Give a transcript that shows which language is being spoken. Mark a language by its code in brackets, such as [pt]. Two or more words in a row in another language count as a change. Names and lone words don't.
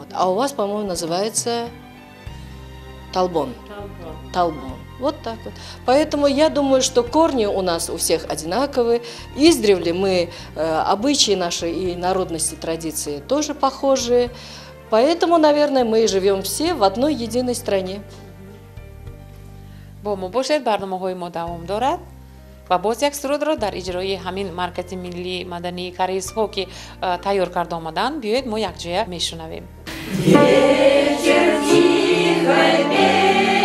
[ru] А у вас, по-моему, называется талбон. Талбон. Вот так вот. Поэтому я думаю, что корни у нас у всех одинаковые. Издревле мы, обычаи наши и народности, традиции тоже похожие. Поэтому, наверное, мы живем все в одной единой стране. [tg] با ما باشد برنامه‌های ما دوام دارد و باز یک سرود را در اجرای همین مرکز ملی مدنی کریز ها که تیار کرده آمدن بیایید ما یک جای میشنویم.